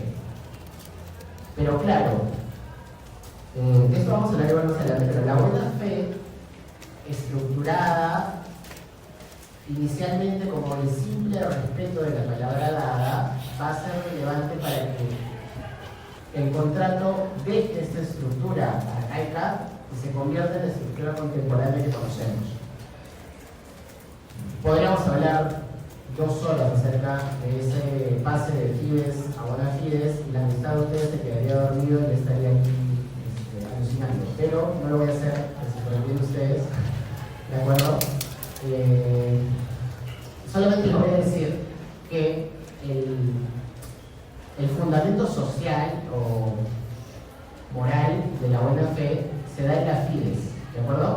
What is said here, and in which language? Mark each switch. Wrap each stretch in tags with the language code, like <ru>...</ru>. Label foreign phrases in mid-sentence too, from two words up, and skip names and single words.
<es>Pero claro, de esto vamos a hablar más adelante, pero la buena fe estructurada inicialmente como el simple respeto de la palabra dada va a ser relevante para que el contrato deje esta estructura arcaica y se convierta en la estructura contemporánea que conocemos. Podríamos hablar 2 horas acerca de ese pase de fides a</es> <la>bona fides</la> <es>y la mitad de ustedes se quedaría dormido y estaría aquí alucinando, pero no lo voy a hacer. por el bien de ustedes, ¿de acuerdo? Solamente les voy a decir que el fundamento social o moral de la buena fe se da en la fides, ¿de acuerdo?</es>